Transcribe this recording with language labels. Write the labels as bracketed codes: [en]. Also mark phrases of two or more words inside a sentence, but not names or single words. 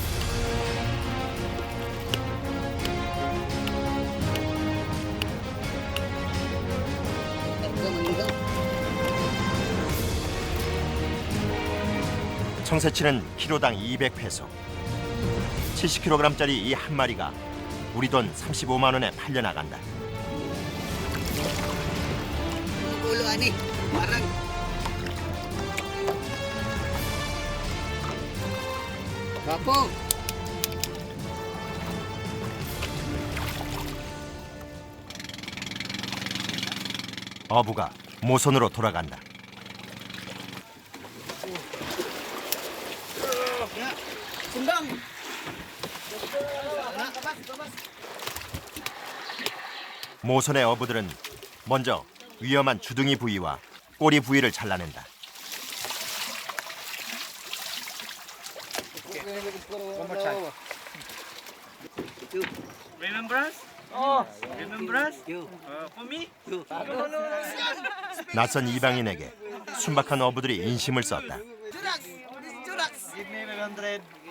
[ko] 청새치는 키로당 200페소. 70kg짜리 이 한 마리가 우리 돈 35만 원에 팔려나간다. [ceb] Ulo ani, parang Kapo. [ko] 어부가 모선으로 돌아간다. [ceb] Sundang. [ko] 모선의 어부들은 먼저 위험한 주둥이 부위와 꼬리 부위를 잘라낸다. [en] Remember us? Oh, remember us? For me? [ko] 낯선 이방인에게 순박한 어부들이 인심을 썼다. [en] Give me 500.